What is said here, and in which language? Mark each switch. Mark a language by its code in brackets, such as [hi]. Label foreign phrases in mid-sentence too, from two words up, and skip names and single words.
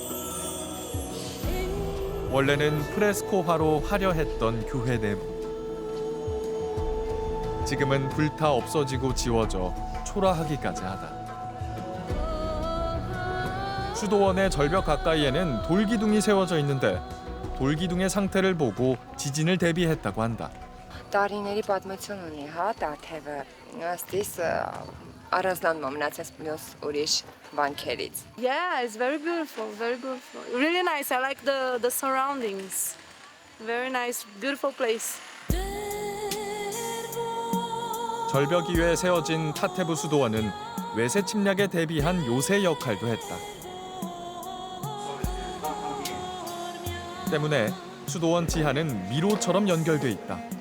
[ko] 원래는 프레스코화로 화려했던 교회 내부. 지금은 불타 없어지고 지워져 초라하기까지 하다. 수도원의 절벽 가까이에는 돌기둥이 세워져 있는데 돌기둥의 상태를 보고 지진을 대비했다고 한다. [hy] Տարիների պատմություն ունի, հա, Տաթևը։ Ըստիս առանձնանում մնացած մյուս ուրիշ վանքերից։ [en] Yeah, it's very beautiful, very beautiful. Really nice. I like the surroundings. Very nice, beautiful place. [ko] 절벽 위에 세워진 타테부 수도원은 외세 침략에 대비한 요새 역할도 했다. 때문에 수도원 지하는 미로처럼 연결돼 있다.